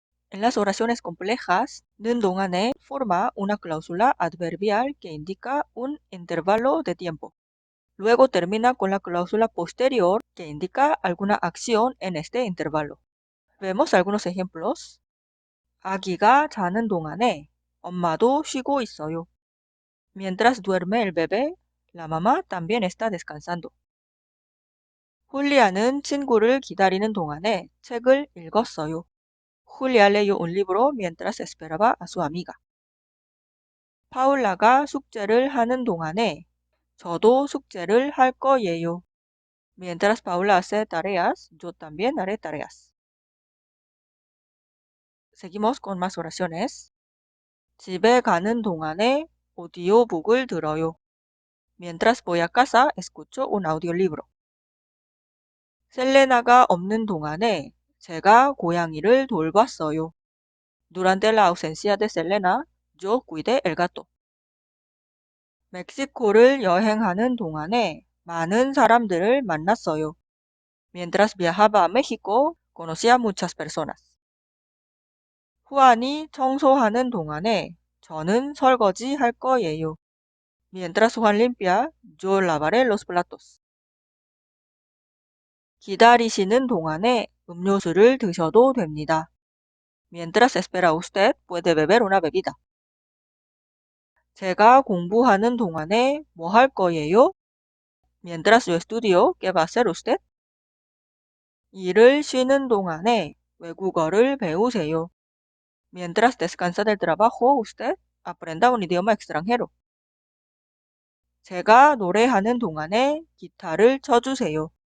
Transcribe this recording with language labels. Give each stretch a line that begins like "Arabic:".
Spanish: En las oraciones complejas, 는 동안에 forma una cláusula adverbial que indica un intervalo de tiempo. Luego termina con la cláusula posterior que indica alguna acción en este intervalo. Vemos algunos ejemplos.
Korean: 아기가 자는 동안에 엄마도 쉬고 있어요.
Spanish: Mientras duerme el bebé, la mamá también está descansando.
Korean: 훌리아는 친구를 기다리는 동안에 책을 읽었어요.
Spanish: Julia leyó un libro mientras esperaba a su amiga.
Korean: 파울라가 숙제를 하는 동안에 저도 숙제를 할 거예요.
Spanish: Mientras Paula hace tareas, yo también haré tareas. Seguimos con más oraciones.
Korean: 집에 가는 동안에 오디오북을 들어요.
Spanish: Mientras voy a casa, escucho un audiolibro.
Korean: 셀레나가 없는 동안에 제가 고양이를 돌봤어요.
Spanish: Durante la ausencia de Selena, yo cuidé el gato.
Korean: 멕시코를 여행하는 동안에 많은 사람들을 만났어요.
Spanish: Mientras viajaba a México, conocí a muchas personas.
Korean: 후안이 청소하는 동안에 저는 설거지 할 거예요.
Spanish: Mientras Juan limpia, yo lavaré los platos.
Korean: 기다리시는 동안에 음료수를 드셔도 됩니다.
Spanish: Mientras espera usted, puede beber una bebida.
Korean: 제가 공부하는 동안에 뭐 할 거예요?
Spanish: Mientras yo estudio, ¿qué va a hacer usted?
Korean: 일을 쉬는 동안에 외국어를 배우세요.
Spanish: Mientras descansa del trabajo, usted aprenda un idioma extranjero.
Korean: 제가 노래하는 동안에 기타를 쳐주세요.